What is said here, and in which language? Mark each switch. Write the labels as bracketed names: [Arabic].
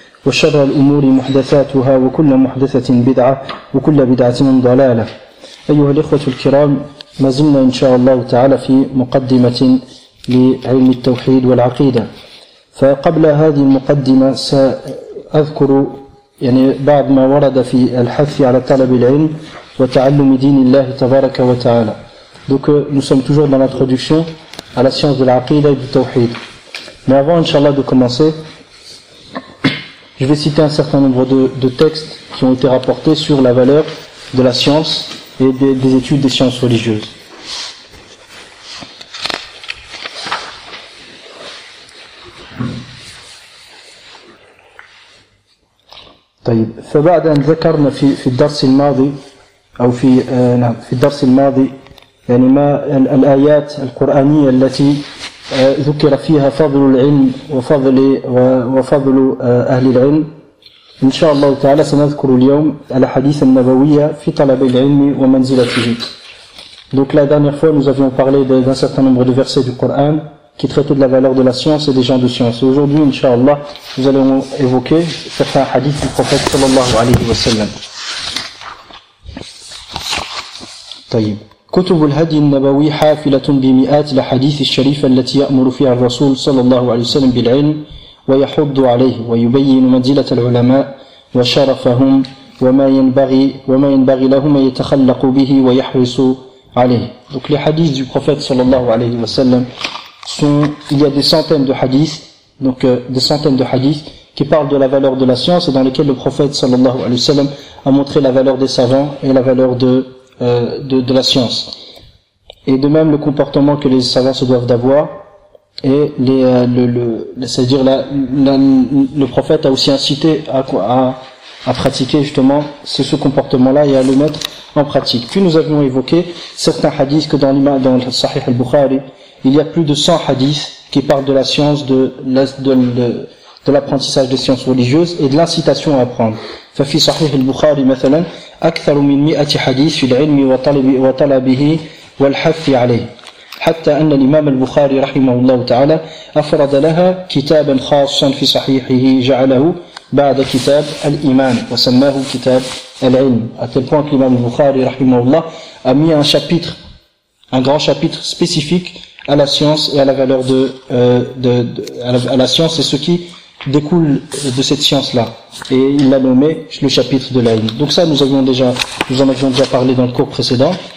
[Arabic] وشر الأمور محدثاتها وكل محدثة بدعة وكل بدعة ضلالة أيها الإخوة الكرام ما زلنا إن شاء الله تعالى في مقدمة لعلم التوحيد والعقيدة. فقبل هذه المقدمة سأذكر يعني بعض ما ورد في الحث على طلب العلم وتعلم دين الله تبارك وتعالى. [French] Donc nous sommes toujours dans l'introduction à la science de l'aqida et du tawhid. Mais avant, inshallah, de commencer, je vais citer un certain nombre de textes qui ont été rapportés sur la valeur de la science et des études des sciences religieuses. [Arabic] طيب فبعد ان ذكرنا في الدرس الماضي او في نعم في الدرس الماضي يعني ما الايات القرانيه التي ذكر فيها فضل العلم وفضل اهل العلم إن شاء الله تعالى سنذكر اليوم الحديث النبوي في طلب العلم ومنزلته. [French] Donc la dernière fois nous avions parlé d'un certain nombre de versets du Coran qui traitent de la valeur de la science et des gens de science. Et aujourd'hui, [Arabic] إن شاء الله, [French] nous allons évoquer certains hadiths du prophète [Arabic] صلى الله عليه وسلم. طيب كتب الهدي النبوي حافلة بمئات الحديث الشريفة التي يأمر فيها الرسول صلى الله عليه وسلم بالعلم ويحض عليه ويبين منزلة العلماء وشرفهم وما ينبغي لهم أن يتخلقوا به ويحرصوا عليه. [French] Donc les hadiths du prophète sallallahu alayhi wa sallam sont, il y a des centaines de hadiths, donc des centaines de hadiths qui parlent de la valeur de la science et dans lesquels le prophète sallallahu alayhi wa sallam a montré la valeur des savants et la valeur de la science. Et de même le comportement que les savants se doivent d'avoir. Et c'est-à-dire le prophète a aussi incité à pratiquer justement ce comportement-là et à le mettre en pratique. Puis nous avions évoqué certains hadiths que dans le Sahih al-Bukhari, il y a plus de 100 hadiths qui parlent de la science, de l'apprentissage des sciences religieuses et de l'incitation à apprendre. [Arabic] Fafi Sahih al-Bukhari, مثلاً, أكثر من 100 حديث في العلم وطلبه والحث عليه. حتى أن الإمام البخاري رحمه الله تعالى أفرد لها كتابا خاصا في صحيحه جعله بعد كتاب الإيمان وسماه كتاب العلم. [French] À tel point que l'imam al-Bukhari [Arabic] رحمه الله [French] a mis un chapitre, un grand chapitre spécifique à la science et à la valeur à la science et ce qui découle de cette science-là. Et il l'a nommé le chapitre de l'ilm. Donc ça, nous en avions déjà parlé dans le cours précédent.